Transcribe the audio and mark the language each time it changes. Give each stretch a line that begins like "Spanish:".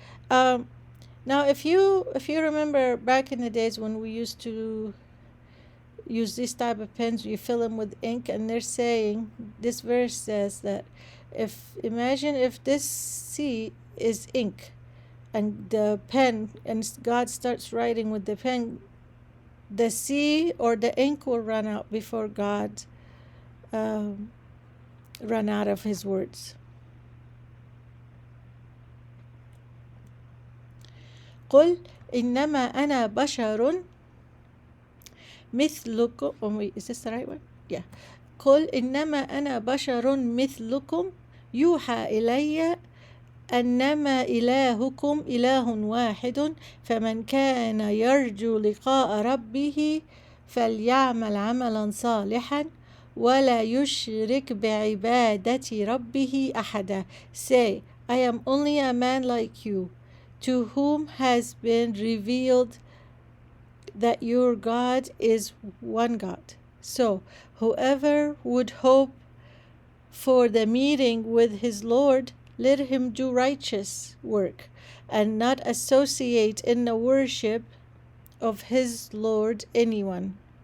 English: Now, if you remember back in the days when we used to use this type of pens, you fill them with ink, and they're saying, this verse says that imagine if this sea is ink, and the pen, and God starts writing with the pen, the sea or the ink will run out before God run out of his words.
Arabic: قل إنما أنا بشر مثلكم.
English: Wait, is this the right one? Yeah.
Arabic: قل إنما أنا بشر مثلكم يوحى إلي أنما إلهكم إله واحد فمن كان يرجو لقاء ربه فليعمل عملا صالحا ولا يشرك بعبادة ربه أحدا.
English: Say, I am only a man like you, to whom has been revealed that your God is one God. So whoever would hope for the meeting with his Lord, let him do righteous work and not associate in the worship of his Lord anyone.